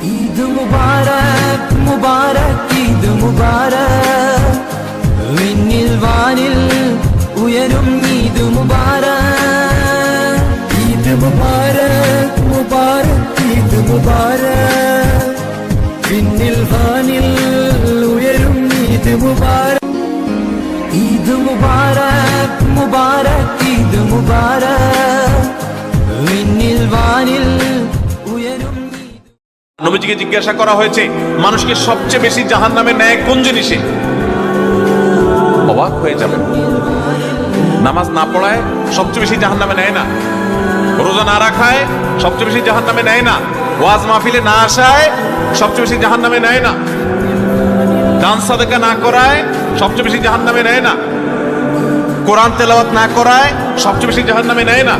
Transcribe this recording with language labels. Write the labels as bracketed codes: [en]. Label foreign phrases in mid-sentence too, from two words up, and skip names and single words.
[ar] عيد مبارك مبارك عيد مبارك [ml] വിണ്ണിൽ വാനിൽ ഉയരും [ar] عيد مبارك عيد مبارك مبارك عيد مبارك [ml] വിണ്ണിൽ വാനിൽ ഉയരും [ar] عيد مبارك عيد مبارك مبارك عيد مبارك [ml] വിണ്ണിൽ വാനിൽ ഉയരും [bn] নবীজিকে জিজ্ঞাসা করা হয়েছে মানুষকে সবচেয়ে বেশি জাহান্নামে নেয় কোন জিনিসে? অবাক হয়ে যাবেন। নামাজ না পড়ায় সবচেয়ে বেশি জাহান্নামে নেয় না, রোজা না রাখায় সবচেয়ে বেশি জাহান্নামে নেয় না, ওয়াজ মাহফিলে না আসায় সবচেয়ে বেশি জাহান্নামে নেয় না, দান সাদাকা না করায় সবচেয়ে বেশি জাহান্নামে নেয় না, কোরআন তেলাওয়াত না করায় সবচেয়ে বেশি জাহান্নামে নেয় না।